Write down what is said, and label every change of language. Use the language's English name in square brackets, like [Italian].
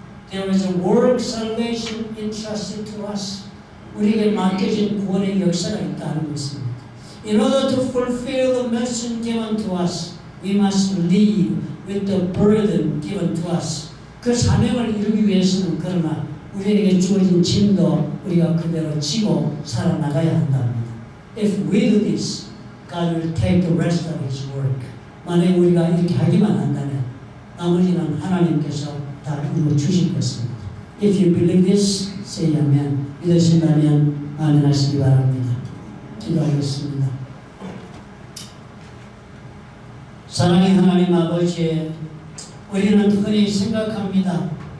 [English] There is a work salvation entrusted to us. [Korean] 우리에게 맡겨진 구원의 역사가 있다는 것입니다. [English] In order to fulfill the mission given to us, we must live with the burden given to us. [Korean] 그 사명을 이루기 위해서는 그러나 우리에게 주어진 짐도 우리가 그대로 지고 살아나가야 한답니다. [English] If we do this, God will take the rest of His work. [Korean] 만약 우리가 이렇게 하기만 한다면 나머지는 하나님께서 다 이루어 주실 것입니다. [English] If you believe this, say amen. [Korean] 믿으신다면 아멘 하시기 바랍니다. 기도하겠습니다. 사랑의 하나님 아버지, 우리는 흔히 생각합니다.